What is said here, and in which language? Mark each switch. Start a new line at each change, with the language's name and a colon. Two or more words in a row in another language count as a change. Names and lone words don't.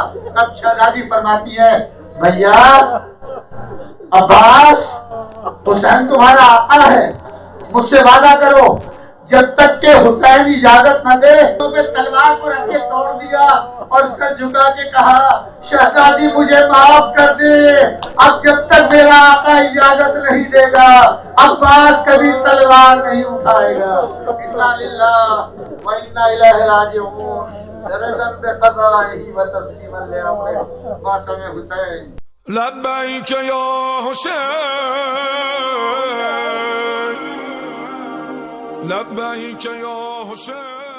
Urdu: اب شہزادی فرماتی ہے بھیا عباس حسین تمہارا آقا ہے، مجھ سے وعدہ کرو جب تک کہ حسین اجازت نہ دے تو میں تلوار کو رکھ کے توڑ دیا اور سر جھکا کے کہا شہزادی مجھے معاف کر دے، اب جب تک میرا آقا اجازت نہیں دے گا عباس کبھی تلوار نہیں اٹھائے گا۔
Arabic: انا للہ و انا الیہ راجعون، رضا بقضائہ و تسلیما لامرہ، ماتم حسین۔ لبیک یا حسین، لبیک یا حسین۔